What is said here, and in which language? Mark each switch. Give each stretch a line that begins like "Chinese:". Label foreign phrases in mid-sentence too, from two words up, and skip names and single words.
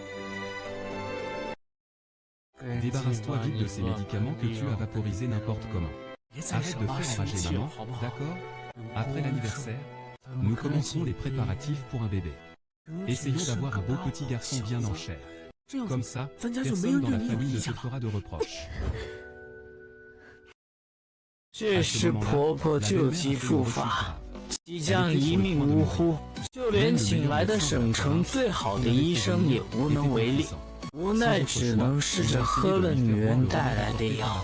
French: Débarrasse-toi vite de ces médicaments que tu as vaporisés n'importe comment. Arrête de faire enrager maman, d'accord? Après l'anniversaire, nous commencerons les préparatifs pour un bébé. Essayons d'avoir un beau petit garçon bien en chair. Comme ça, personne dans la famille ne te fera de reproches.
Chinese: 这时婆婆旧疾复发，即将一命呜呼，就连请来的省城最好的医生也无能为力，无奈只能试着喝了女人带来的药。